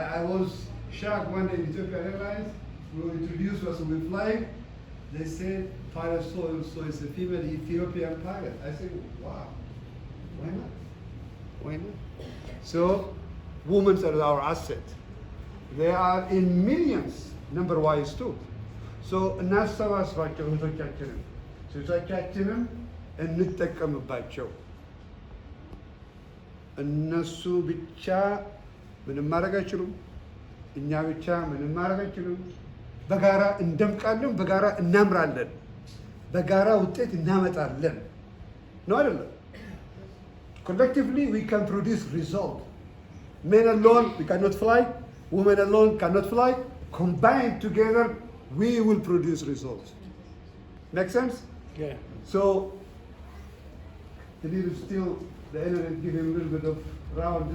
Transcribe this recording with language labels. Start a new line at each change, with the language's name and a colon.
English: I was shocked one day in Ethiopia Airlines. We were introduced us and we flying. They said pilot so is a female Ethiopian pilot. I said, wow, why not? Why not? So, women are our asset. They are in millions, number-wise too.
Amharic: So, እናሰባስባቸው እህቶቻችንን ሴቶቻችንን እንጠቀምባቸው። እነሱ ብቻ ምንም ማድረግ አይችሉም። እኛ ብቻ ምንም ማድረግ አይችሉም። በጋራ እንደምቃለን፣ በጋራ እናምራለን፣ በጋራ ውጤት እናመጣለን። ነው አይደለም?
English: Collectively we can produce result. Men alone we cannot fly, women alone cannot fly. Combined together we will produce results. Make sense? Yeah. So the leader still the internet give him a little bit of round.